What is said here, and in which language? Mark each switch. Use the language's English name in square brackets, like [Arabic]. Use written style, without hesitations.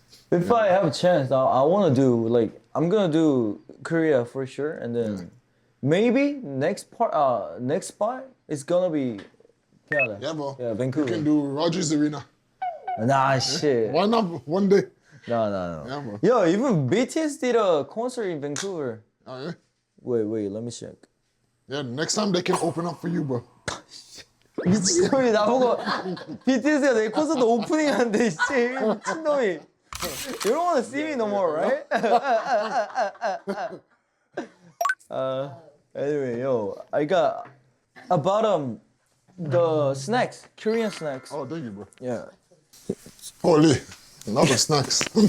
[English] If I have a chance, I want to do like I'm gonna do Korea for sure, and then maybe next spot is gonna be Canada. Yeah, bro. Yeah, You Vancouver. can do Rogers Arena. Nah, shit. Why not one day? No. Yeah, bro. Yo, even BTS did a concert in Vancouver. Oh, yeah? Wait, let me check. Yeah, next time they can open up for you, bro. [Korean] 미친놈이 나보고 BTS가 내 콘서트 오프닝하는데 씨 미친놈이. [English] You don't want to see me no more, right? Anyway, yo, I got about the snacks, Korean snacks. Oh, thank you, bro. Yeah, Holy, another snacks.